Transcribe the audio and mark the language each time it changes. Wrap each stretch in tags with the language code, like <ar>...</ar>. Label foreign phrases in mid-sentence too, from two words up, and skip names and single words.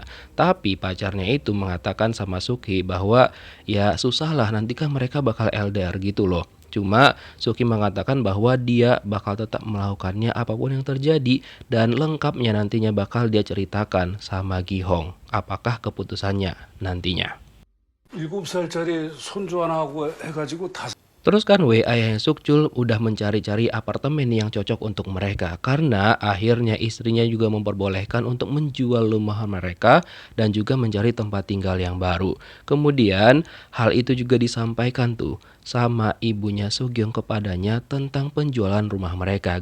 <id>Tapi pacarnya itu mengatakan sama Suki bahwa ya susah lah, nanti kan mereka bakal LDR gitu loh. Cuma Suki mengatakan bahwa dia bakal tetap melakukannya apapun yang terjadi dan lengkapnya nantinya bakal dia ceritakan sama Gi-hong. Apakah keputusannya nantinya?</id> <ko>7살짜리 손주 하나하고 해가지고</ko> <id>Terus kan ayahnya Sukjul udah mencari-cari apartemen yang cocok untuk mereka karena akhirnya istrinya juga memperbolehkan untuk menjual rumah mereka dan juga mencari tempat tinggal yang baru. Kemudian hal itu juga disampaikan tuh sama ibunya Sugyong kepadanya tentang penjualan rumah mereka.</id>